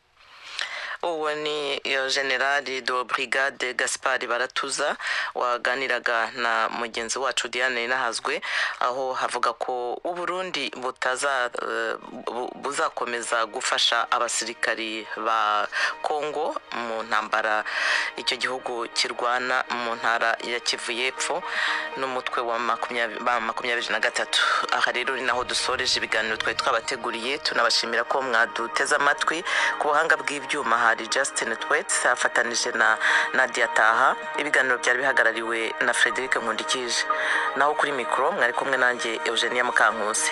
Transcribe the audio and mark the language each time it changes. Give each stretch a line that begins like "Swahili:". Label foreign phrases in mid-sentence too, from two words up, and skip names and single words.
Kinyarwanda: Uwo ni Generali de Brigade Gaspard Baratuza waganiraga na mugenzi wacu Diane Nahazwe aho havuga ko u Burundi buzakomeza gufasha abasirikari ba Kongo mu ntambara icyo gihugu kirwana mu ntara ya Kivu y'Epfo n'umutwe wa 23. Aha rero ni naho dusoreje ibiganiro twari twabateguriye tunabashimira ko mwaduteza amatwi ku buhanga bw'ibyuma hari Justin Twets afatanije na Nadia Taha. Ibiganiro byari bihagarariwe na Frederic Nkundikije, naho kuri mikoro mwari kumwe nanjye Eugenia Mukankusi.